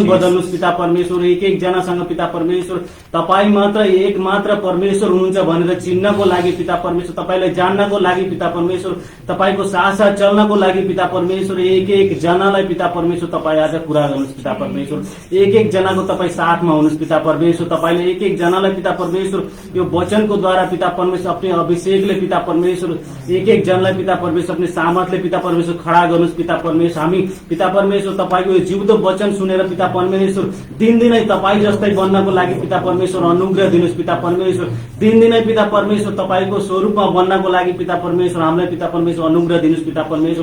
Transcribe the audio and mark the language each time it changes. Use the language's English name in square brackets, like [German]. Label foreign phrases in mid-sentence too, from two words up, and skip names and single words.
[Nepali] बदल्नुहोस् पिता परमेश्वर, एक एक जनासँग पिता परमेश्वर तपाईँ मात्र एक मात्र परमेश्वर हुनुहुन्छ भनेर चिन्नको लागि पिता परमेश्वर, तपाईलाई जान्नको लागि पिता परमेश्वर, तपाईको साथ साथ चल्नको लागि पिता परमेश्वर, एक एक जनालाई पिता परमेश्वर तपाईँ आज कुरा गर्नुहोस् पिता परमेश्वर, एक एक जनाको तपाईँ साथमा हुनुहोस् पिता परमेश्वर, तपाईले एक एक जनालाई पिता परमेश्वर यो वचनको द्वारा पिता परमेश्वर अपने अभिषेकले पिता परमेश्वर एक एक जनालाई पिता परमेश्वर अपने सामर्थ्यले पिता परमेश्वर खडा गर्नुहोस् पिता परमेश्वर। हामी पिता परमेश्वर तपाईको यो जिउँदो वचन सुनेर पिता परमेश्वर दिनदिनै तपाईँ जस्तै बन्नको लागि पिता परमेश्वर अनुग्रह दिनुहोस् पिता परमेश्वर, दिनदिनै पिता परमेश्वर तपाईको स्वरूपमा बन्नको लागि पिता परमेश्वर हामीलाई पिता परमेश्वर अनुग्रह दिनुहोस् पिता परमेश्वर।